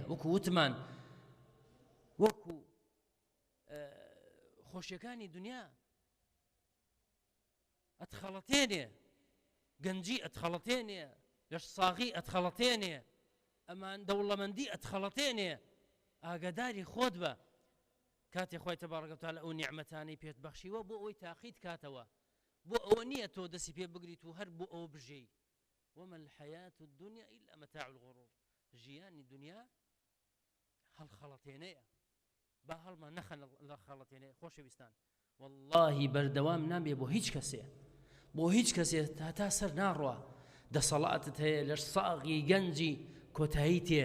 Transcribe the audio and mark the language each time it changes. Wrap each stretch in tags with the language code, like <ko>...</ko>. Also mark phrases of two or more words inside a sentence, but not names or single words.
<ckb>وەکو وتمان، وەکو خۆشیەکانی دنیا ئەتخەڵەتێنێ، گەنجی ئەتخەڵەتێنێ، لەش ساغی ئەتخەڵەتێنێ، ئەمان دەوڵەمەندی ئەتخەڵەتێنێ. ئاگاداری خۆت بە کاتێ خوای</ckb> <ar>تەبارەکە و تەعالا</ar> <ckb>ئەو نیعمەتانەی پێت بەخشیوە بۆ ئەوەی تاقیت کاتەوە، بۆ ئەوە نییە تۆ دەستی پێ بگریت و هەر بۆ ئەوە بژەی.</ckb> <ar>وما الحياة الدنيا إلا متاع الغرور.</ar> <ckb>ژیانی دنیا هەڵخەڵەتێنەیە، با هەڵمان نەخەن لە خەڵەتێنەیە. خۆشەویستان، واللهی بەردەوام نابێ بۆ هیچ کەسێ، بۆ هیچ کەسێ تا سەر ناڕوە. دەسەڵاتت هەیە، لەش ساغی گەنجی کۆتایی تێ.</ckb>